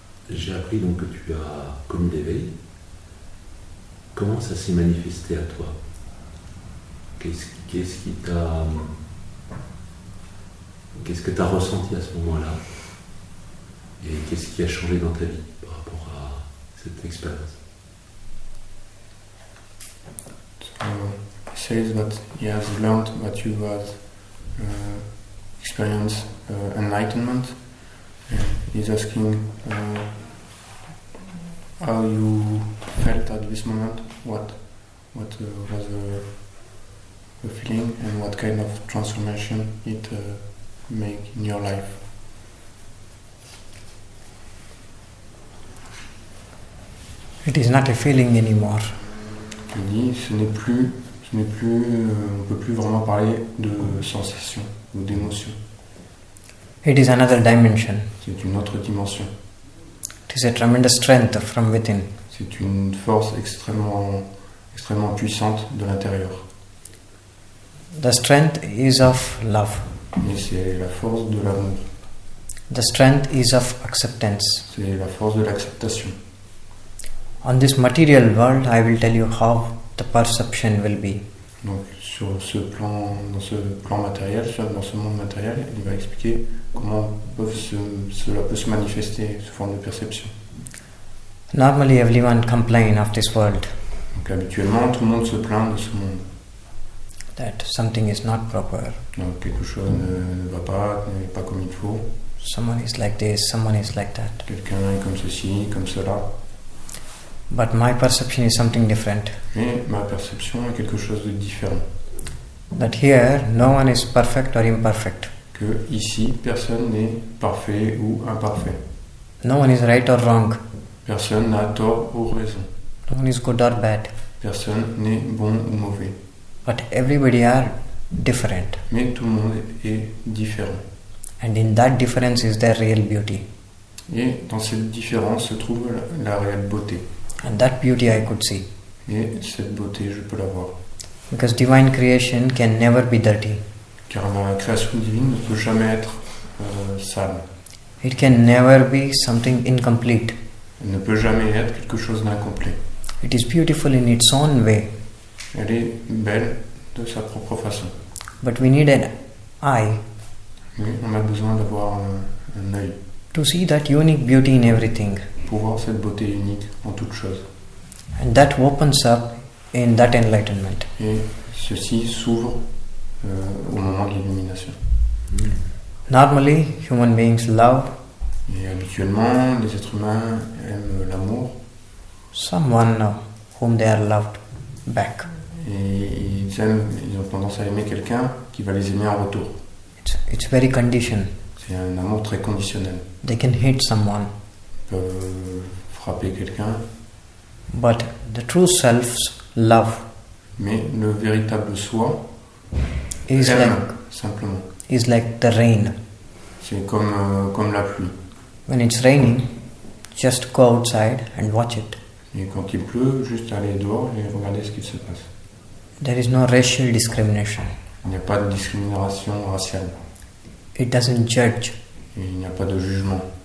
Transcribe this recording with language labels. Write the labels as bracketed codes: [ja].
[fr] J'ai appris donc que tu as connu l'éveil. Comment ça s'est manifesté à toi? Qu'est-ce que tu as ressenti à ce moment-là? Et qu'est-ce qui a changé dans ta vie par rapport à cette expérience? [en] So he says that he has learned that you have experienced enlightenment. He's asking how you felt at this moment, what was the feeling, and what kind of transformation it made in your life. It is not a feeling anymore. [fr] Il dit, ce n'est plus, on ne peut plus vraiment parler de sensation ou d'émotion. [en] It is another dimension. [fr] C'est une autre dimension. [en] It is a tremendous strength from within. [fr] C'est une force extrêmement puissante de l'intérieur. [en] The strength is of love. [fr] Et c'est la force de l'amour. [en] The strength is of acceptance. [fr] C'est la force de l'acceptation. [en] On this material world, I will tell you how the perception will be. [fr] Donc dans ce plan matériel, dans ce monde matériel, il va expliquer comment cela peut se manifester sous forme de perception. [en] Normally everyone complains of this world. [fr] Donc habituellement, tout le monde se plaint de ce monde. [en] That something is not proper. [fr] Donc quelque chose ne va pas, n'est pas comme il faut. [en] Someone is like this, someone is like that. [fr] Quelqu'un est comme ceci, comme cela. [en] But my perception is something different. [fr] Mais ma perception est quelque chose de différent. [en] That here, no one is perfect or imperfect. [fr] Que ici, personne n'est parfait ou imparfait. [en] No one is right or wrong. [fr] Personne n'a tort ou raison. [en] No one is good or bad. [fr] Personne n'est bon ou mauvais. [en] But everybody are different. [fr] Mais tout le monde est différent. [en] And in that difference is their real beauty. [fr] Et dans cette différence se trouve la réelle beauté. [en] And that beauty I could see. [fr] Et cette beauté, je peux la voir. [en] Because divine creation can never be dirty. [fr] Car la création divine ne peut jamais être sale. [en] It can never be something incomplete. [fr] Elle ne peut jamais être quelque chose d'incomplet. [en] It is beautiful in its own way. [fr] Elle est belle de sa propre façon. [en] But we need an eye. [fr] Mais on a besoin d'avoir un œil. [en] To see that unique beauty in everything. [fr] Pour voir cette beauté unique en toute chose. [en] And that opens up in that enlightenment. [fr] Et ceci s'ouvre au moment de l'illumination. [en] Normally, human beings love. [fr] Et habituellement, les êtres humains aiment l'amour. [en] Someone whom they are loved back. [fr] Et ils ont tendance à aimer quelqu'un qui va les aimer en retour. [en] It's very conditioned. [fr] C'est un amour très conditionnel. [en] They can hate someone. [fr] Ils peuvent frapper quelqu'un. [en] But the true self's love. [fr] Mais le véritable soi [en] is [fr] aime [en] like, [fr] simplement. [en] Is like the rain. [fr] C'est comme la pluie. [en] When it's raining, just go outside and watch it. [fr] Et quand il pleut, juste aller dehors et regarder ce qu'il se passe. [en] There is no racial discrimination. [fr] Il n'y a pas de discrimination raciale. [en] It doesn't judge. [fr] Et il n'y a pas de jugement.